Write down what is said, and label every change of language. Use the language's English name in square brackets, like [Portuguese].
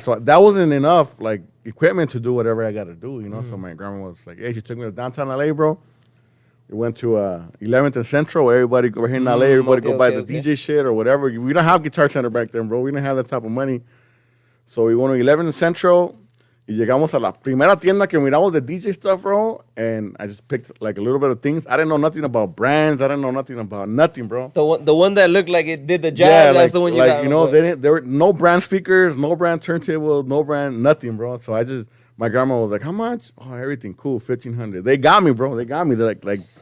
[English] So that wasn't enough, like, equipment to do whatever I got to do, you know? So my grandma was like, hey, she took me to downtown L.A., bro. We went to 11th and Central, where everybody go here in L.A., everybody go buy the DJ shit or whatever. We don't have Guitar Center back then, bro. We didn't have that type of money. So we went to 11th and Central. [Spanish] Y llegamos a la primera tienda que miramos [English] the DJ stuff, bro. And I just picked, like, a little bit of things. I didn't know nothing about brands. I didn't know nothing about nothing, bro. The one that looked like it did the jazz, that's the one you got. You know, there were no brand speakers, no brand turntables, no brand nothing, bro. So my grandma was like, how much? Oh, everything, cool, $1,500. They got me, bro. They got me. They're like,